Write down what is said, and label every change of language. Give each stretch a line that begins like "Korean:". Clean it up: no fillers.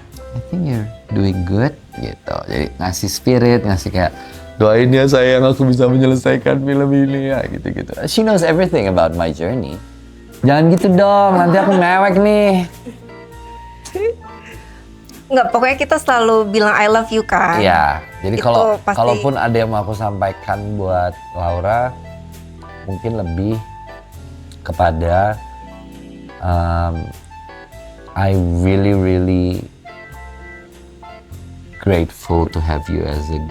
English: I think you're doing good
Indonesian: gitu. Jadi ngasih spirit, ngasih kayak doain ya sayang aku bisa menyelesaikan film ini ya gitu-gitu.
English: She knows everything about my journey.
Indonesian: Jangan gitu dong, nanti aku mewek nih. Nggak, pokoknya kita selalu bilang
English: I love you
Indonesian: kan. Iya, jadi Itu kalau pasti- kalaupun ada yang mau aku sampaikan buat Laura, mungkin lebih kepada
English: I really grateful to have you as a